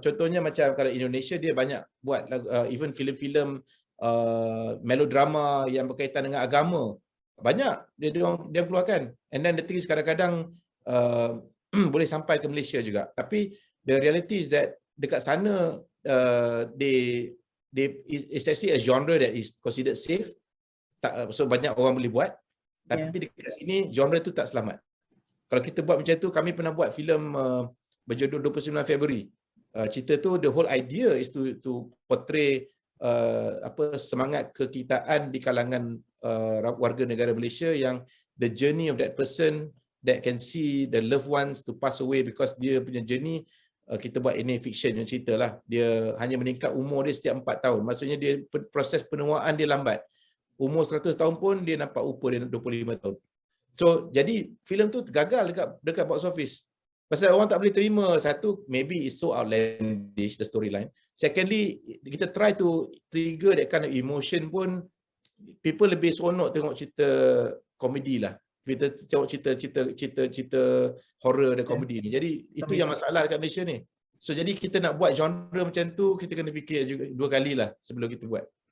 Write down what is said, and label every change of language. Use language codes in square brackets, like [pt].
[ms] Contohnya macam kalau Indonesia dia banyak buat even filem-filem melodrama yang berkaitan dengan agama. Banyak dia keluarkan. [en] And then the thing is [ms] kadang-kadang boleh sampai ke Malaysia juga. [en] Tapi the reality is that [ms] dekat sana [en] it's actually a genre that is considered safe. [ms] So banyak orang boleh buat. Tapi dekat sini genre tu tak selamat. Kalau kita buat macam tu, kami pernah buat filem berjudul 29 Februari. Cerita tu [en] the whole idea is to portray [ms] semangat kekitaan di kalangan warga negara Malaysia yang [en] the journey of that person that can see the loved ones to pass away because [ms] dia punya journey. Kita buat ini fiction yang cerita lah. Dia hanya meningkat umur dia setiap 4 tahun. Maksudnya dia proses penuaan dia lambat. Umur 100 tahun pun dia nampak rupa dia 25 tahun. So jadi filem tu gagal dekat box office. Pasal orang tak boleh terima. [en] Satu, maybe it's so outlandish the storyline. Secondly, kita try to trigger that kind of emotion pun, people [ms] lebih seronok tengok cerita komedi lah. Kita tengok cerita horror dan komedi ni. Jadi itu yang masalah dekat Malaysia ni. So jadi kita nak buat genre macam tu, kita kena fikir juga 2 kali lah sebelum kita buat.